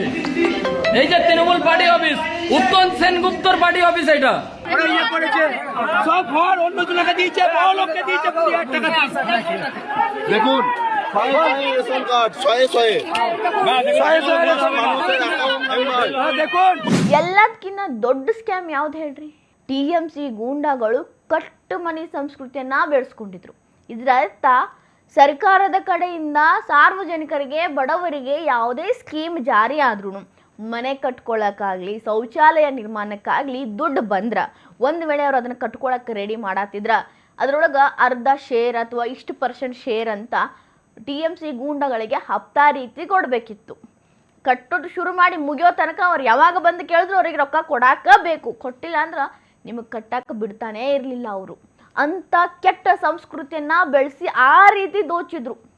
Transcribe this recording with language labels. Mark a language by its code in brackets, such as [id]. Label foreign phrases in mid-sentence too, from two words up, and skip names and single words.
[bn] এই যে তৃণমূল [en] party office, [bn] উত্তম সেনগুপ্তর [en] party office, [bn] এটা সব ঘর অন্য জনকে দিয়েছে, বড় লোককে দিয়েছে 20,000 টাকা। দেখুন [en] ration card [bn] দেখুন [kn] ಎಲ್ಲದಕ್ಕಿಂತ ದೊಡ್ಡ ಸ್ಕ್ಯಾಮ್ ಯಾವ್ದು ಹೇಳ್ರಿ? TMC ಗೂಂಡಾಗಳು [en] cut money [kn] ಸಂಸ್ಕೃತಿಯನ್ನ ಬೆಳೆಸ್ಕೊಂಡಿದ್ರು. ಇದರ ಅರ್ಥ ಸರ್ಕಾರದ ಕಡೆಯಿಂದ ಸಾರ್ವಜನಿಕರಿಗೆ, ಬಡವರಿಗೆ ಯಾವುದೇ ಸ್ಕೀಮ್ ಜಾರಿ ಆದ್ರೂ ಮನೆ ಕಟ್ಕೊಳ್ಳೋಕ್ಕಾಗಲಿ, ಶೌಚಾಲಯ ನಿರ್ಮಾಣಕ್ಕಾಗಲಿ ದುಡ್ಡು ಬಂದ್ರ, ಒಂದು ವೇಳೆ ಅವ್ರು ಅದನ್ನು ಕಟ್ಕೊಳ್ಳೋಕೆ ರೆಡಿ ಮಾಡತ್ತಿದ್ರ ಅದರೊಳಗೆ ಅರ್ಧ ಶೇರ್ ಅಥವಾ ಇಷ್ಟು % ಶೇರ್ ಅಂತ TMC ಗೂಂಡಗಳಿಗೆ ಹಪ್ತಾ ರೀತಿ ಕೊಡಬೇಕಿತ್ತು. ಕಟ್ಟೋದು ಶುರು ಮಾಡಿ ಮುಗಿಯೋ ತನಕ ಅವ್ರು ಯಾವಾಗ ಬಂದು ಕೇಳಿದ್ರು ಅವ್ರಿಗೆ ರೊಕ್ಕ ಕೊಡಾಕ ಬೇಕು. ಕೊಟ್ಟಿಲ್ಲ ಅಂದ್ರೆ ನಿಮಗೆ ಕಟ್ಟಕ್ಕೆ ಬಿಡ್ತಾನೇ ಇರಲಿಲ್ಲ ಅವರು. ಅಂತ ಕೆಟ್ಟ ಸಂಸ್ಕೃತಿಯನ್ನ ಬೆಳೆಸಿ ಆ ರೀತಿ ದೋಚಿದ್ರು.